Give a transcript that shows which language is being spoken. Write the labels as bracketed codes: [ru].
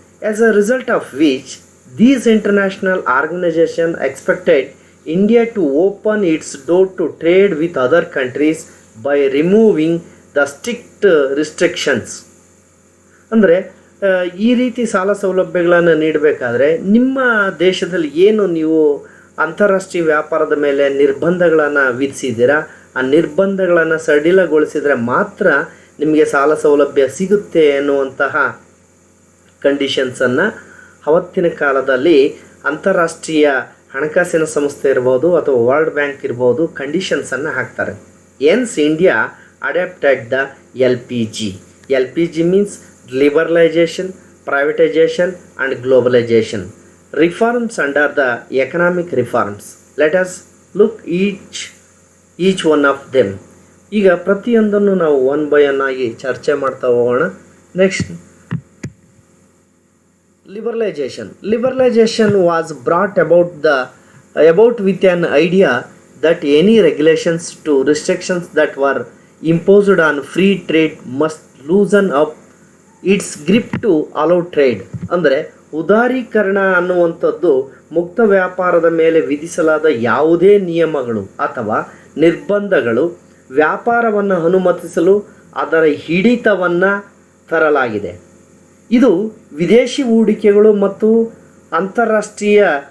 [en] As a result of which these international organization expected India to open its door to trade with other countries by removing the strict restrictions. [kn] ಅಂದರೆ ಈ ರೀತಿ ಸಾಲ ಸೌಲಭ್ಯಗಳನ್ನು ನೀಡಬೇಕಾದ್ರೆ ನಿಮ್ಮ ದೇಶದಲ್ಲಿ ಏನು ನೀವು ಅಂತಾರಾಷ್ಟ್ರೀಯ ವ್ಯಾಪಾರದ ಮೇಲೆ ನಿರ್ಬಂಧಗಳನ್ನು ವಿಧಿಸಿದ್ದೀರಾ, ಆ ನಿರ್ಬಂಧಗಳನ್ನು ಸಡಿಲಗೊಳಿಸಿದರೆ ಮಾತ್ರ ನಿಮಗೆ ಸಾಲ ಸೌಲಭ್ಯ ಸಿಗುತ್ತೆ ಎನ್ನುವಂತಹ ಕಂಡೀಷನ್ಸನ್ನು ಅವತ್ತಿನ ಕಾಲದಲ್ಲಿ ಅಂತಾರಾಷ್ಟ್ರೀಯ ಹಣಕಾಸಿನ ಸಂಸ್ಥೆ ಇರ್ಬೋದು ಅಥವಾ ವರ್ಲ್ಡ್ ಬ್ಯಾಂಕ್ ಇರ್ಬೋದು ಕಂಡೀಷನ್ಸನ್ನು ಹಾಕ್ತಾರೆ. [en] Hence India adapted the LPG. LPG means liberalization, privatization and globalization. Reforms under the economic reforms. Let us look each one of them. [kn] ಈಗ ಪ್ರತಿಯೊಂದನ್ನು ನಾವು [en] one by one [kn] ಆಗಿ ಚರ್ಚೆ ಮಾಡ್ತಾ ಹೋಗೋಣ. [en] Next, Liberalization was brought about with an idea that any regulations to restrictions that were imposed on free trade must loosen up its grip to allow trade. [kn] ಅಂದರೆ ಉದಾರೀಕರಣ ಅನ್ನುವಂಥದ್ದು ಮುಕ್ತ ವ್ಯಾಪಾರದ ಮೇಲೆ ವಿಧಿಸಲಾದ ಯಾವುದೇ ನಿಯಮಗಳು ಅಥವಾ ನಿರ್ಬಂಧಗಳು ವ್ಯಾಪಾರವನ್ನು ಅನುಮತಿಸಲು ಅದರ ಹಿಡಿತವನ್ನು ತರಲಾಗಿದೆ. ಇದು ವಿದೇಶಿ ಹೂಡಿಕೆಗಳು ಮತ್ತು ಅಂತಾರಾಷ್ಟ್ರೀಯ